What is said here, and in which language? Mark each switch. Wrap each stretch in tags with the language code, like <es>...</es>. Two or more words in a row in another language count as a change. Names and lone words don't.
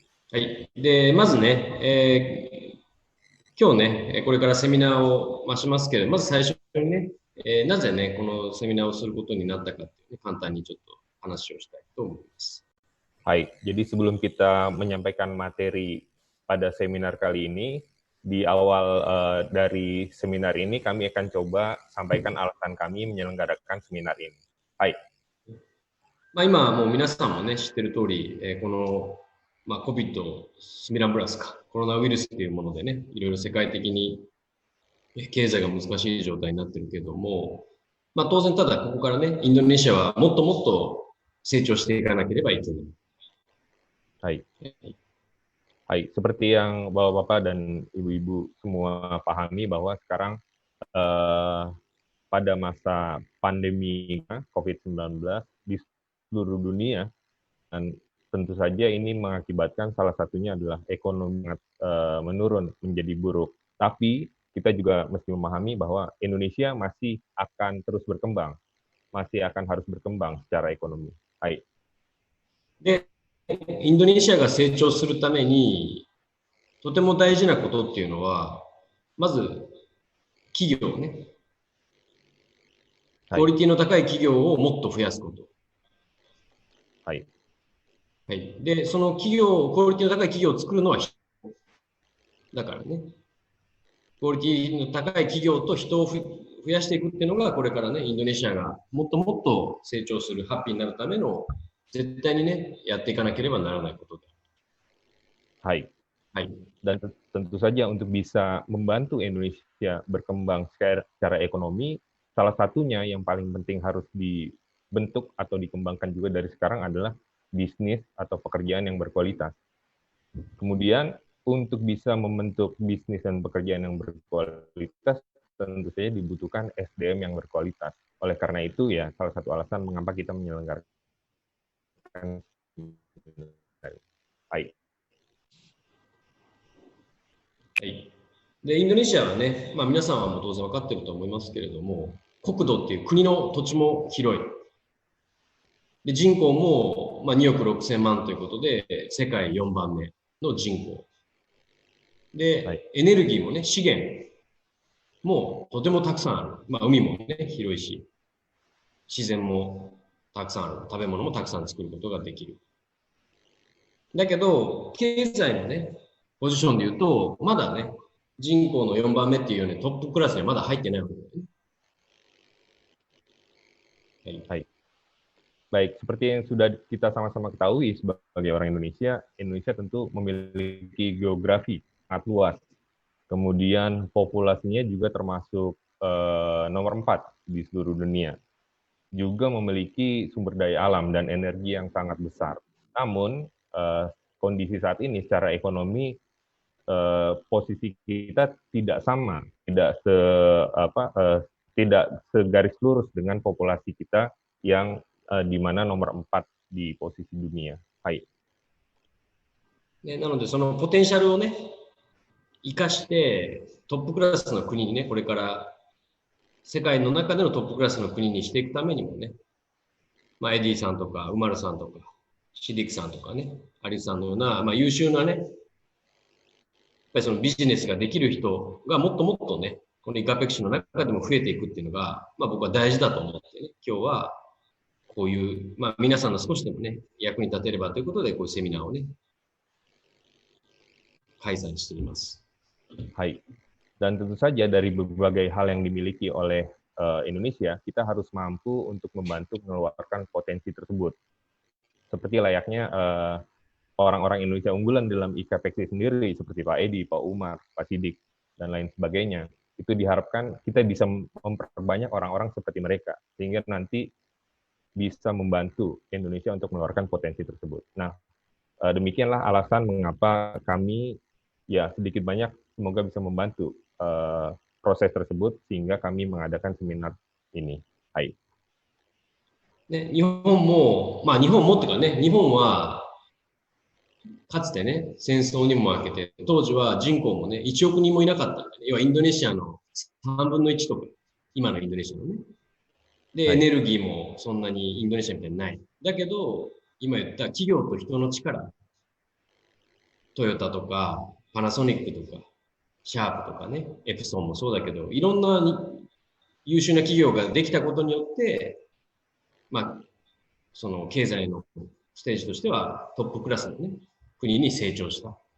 <ja>はい。で、まずね、今日ね、これからセミナーを、しますけれど、まず最初にね、なぜね、このセミナーをすることになったかっていうね、簡単にちょっと話をしたいと思います。</ja> <id>Baik, jadi sebelum kita menyampaikan materi pada seminar kali ini, di awal dari seminar ini kami akan coba sampaikan alasan kami menyelenggarakan seminar ini. Baik,</id> <ja>今はもう皆さんもね、知ってる通り、この、COVID-19 プラスか、コロナウイルスっていうものでね、いろいろ世界的に経済が難しい状態になってるけども、当然ただここからね、インドネシアはもっともっと成長していかなければいけない。</ja> <id>baik. Baik, seperti yang Bapak-Bapak dan Ibu-Ibu semua pahami bahwa sekarang eh, pada masa pandemi COVID-19 di seluruh dunia, dan tentu saja ini mengakibatkan salah satunya adalah ekonomi menurun menjadi buruk. Tapi kita juga mesti memahami bahwa Indonesia masih akan terus berkembang, masih akan harus berkembang secara ekonomi. Baik.</id> <ja>で、インドネシアが成長するために、とても大事なことっていうのは、まず企業ね、クオ</ja> <id>Baik.</id> <ja>リティの高い企業をもっと増やすこと。</ja> <id>Baik.</id> <ja>はい。で、その企業、クオリティの高い企業を作るのは人だからね、クオリティの高い企業と人を増やしていくっていうのが、これからね、インドネシアがもっともっと成長する、ハッピーになるための、絶対にね、やっていかなければならないことで。</ja> <id>Baik.</id> <ja>はい。</ja> <id>Dan tentu saja untuk bisa membantu Indonesia berkembang secara ekonomi, salah satunya yang paling penting harus dibentuk atau dikembangkan juga dari sekarang adalah bisnis atau pekerjaan yang berkualitas. Kemudian untuk bisa membentuk bisnis dan pekerjaan yang berkualitas, tentu saja dibutuhkan SDM yang berkualitas. Oleh karena itu ya, salah satu alasan mengapa kita menyelenggarakan baik.</id> <ja>はい。で、インドネシアはね、皆さんはもう当然分かってると思いますけれども、国土っていう国の土地も広い。で、人口も、2億6千万ということで、世界4番目の人口。で、エネルギーもね、資源もとてもたくさんある。海もね、広いし、自然もたくさんある。食べ物もたくさん作ることができる。だけど、経済のね、ポジションで言うと、まだね、人口の4番目っていうようにトップクラスにはまだ入ってないわけだよね。</ja> <id>はい。Baik, seperti yang sudah kita sama-sama ketahui sebagai orang Indonesia, Indonesia tentu memiliki geografi sangat luas. Kemudian populasinya juga termasuk nomor 4 di seluruh dunia. Juga memiliki sumber daya alam dan energi yang sangat besar. Namun, kondisi saat ini secara ekonomi posisi kita tidak sama, tidak segaris lurus dengan populasi kita yang di mana nomor 4 di posisi dunia.</id> <ja>はい。ね、なので、そのポテンシャルをね、生かして、トップクラスの国にね、これから世界の中でのトップクラスの国にしていくためにもね、エディさんとか、ウマルさんとか、シディクさんとかね、アリスさんのような、優秀なね、やっぱりそのビジネスができる人がもっともっとね、このイカペクシの中でも増えていくっていうのが、僕は大事だと思ってね、今日はこういう、皆さんの少しでもね、役に立てればということで、こういうセミナーをね、開催しています。</ja> <id>はい。Dan tentu saja dari berbagai hal yang dimiliki oleh Indonesia, kita harus mampu untuk membantu mengeluarkan potensi tersebut. Seperti layaknya orang-orang Indonesia unggulan dalam IKPX sendiri, seperti Pak Edi, Pak Umar, Pak Sidik, dan lain sebagainya. Itu diharapkan kita bisa memperbanyak orang-orang seperti mereka, sehingga nanti bisa membantu Indonesia untuk mengeluarkan potensi tersebut. Nah, demikianlah alasan mengapa kami ya sedikit banyak semoga bisa membantu proses tersebut sehingga kami mengadakan seminar ini.</id> <ja>Hai. ね、日本も、日本もっていうかね、日本はかつてね、戦争にも負けて、当時は人口もね、1億人もいなかったんだね。要はインドネシアの3分の1とか、今のインドネシアのね。で、エネルギーもそんなにインドネシアみたいにない。だけど、今言った企業と人の力トヨタとか、パナソニックとか、シャープとかね、エプソンもそうだけど、いろんな優秀な企業ができたことによって、まあ、その経済のステージとしてはトップクラスのね、国に成長したっ</ja>